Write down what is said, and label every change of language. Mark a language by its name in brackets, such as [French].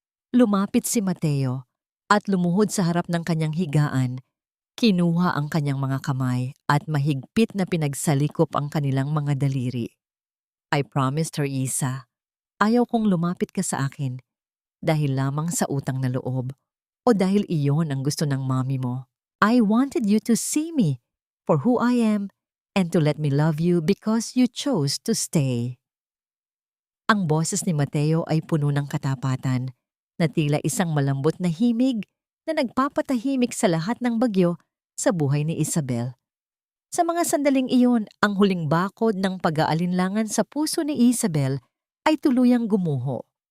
[Filipino] Lumapit si Mateo at lumuhod sa harap ng kanyang higaan. Kinuha ang kanyang mga kamay at mahigpit na pinagsalikop ang kanilang mga daliri. [English] I promised her, [Filipino] Isa, ayaw kong lumapit ka sa akin dahil lamang sa utang na loob o dahil iyon ang gusto ng mami mo. [English] I wanted you to see me for who I am and to let me love you because you chose to stay. [Filipino] Ang boses ni Mateo ay puno ng katapatan na tila isang malambot na himig na nagpapatahimik sa lahat ng bagyo sa buhay ni Isabel. Sa mga sandaling iyon, ang huling bakod ng pag-aalinlangan sa puso ni Isabel ay tuluyang gumuho.